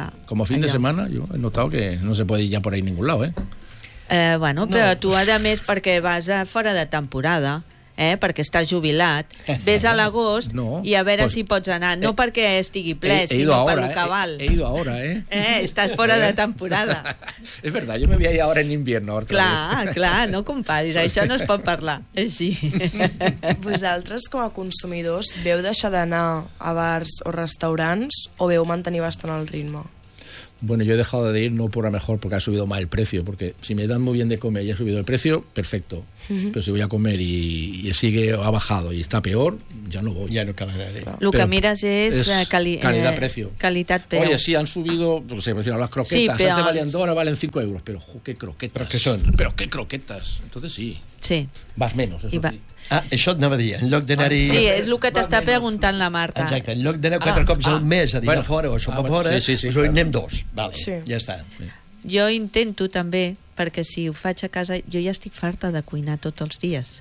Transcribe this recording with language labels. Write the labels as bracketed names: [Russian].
[Spanish] Com a fin de setmana, [Catalan] jo he notat [Spanish] que no se puede ir ya por ahí a ningún lado, ¿eh? [Catalan] Però tu, a més, perquè vas a fora de temporada, ¿eh? Perquè estàs jubilat, ves a l'agost i a veure si pots anar. No perquè estigui ple, sinó per lo que val. [Spanish] He ido ahora, ¿eh? [Catalan] Estàs fora de temporada. [Spanish] Es verdad, yo me voy a ir ahora en invierno. Otra [Catalan] clar, [Spanish] vez. [Catalan] Clar, no comparis, això no es pot parlar. Així. Vosaltres, com a consumidors, veu deixar d'anar a bars o restaurants o veu mantenir bastant el ritme? [Spanish] Bueno, yo he dejado de ir no por a mejor, porque ha subido más el precio, porque si me dan muy bien de comer y ha subido el precio, perfecto. Pero si voy a comer y sigue, ha bajado y está peor, ya no voy. Ya no cabe nadie. Claro. Lo que miras es calidad-precio. Calidad-precio. Oye, sí, han subido, no sé, las croquetas. Sí, peor. Antes valían 2, ahora valen 5 euros. Pero, qué croquetas. ¿Pero qué son? Pero qué croquetas. Entonces sí. Sí. Vas menos, eso va... sí. [Catalan] Ah, això anava a dir, en lloc d'anar-hi... Sí, és el que t'està preguntant la Marta. Exacte, en lloc d'anar 4 cops al mes a dinar fora o sopar fora, doncs hi anem 2. Vale, sí. Ja està. Sí. Jo intento també, perquè si ho faig a casa, jo ja estic farta de cuinar tots els dies.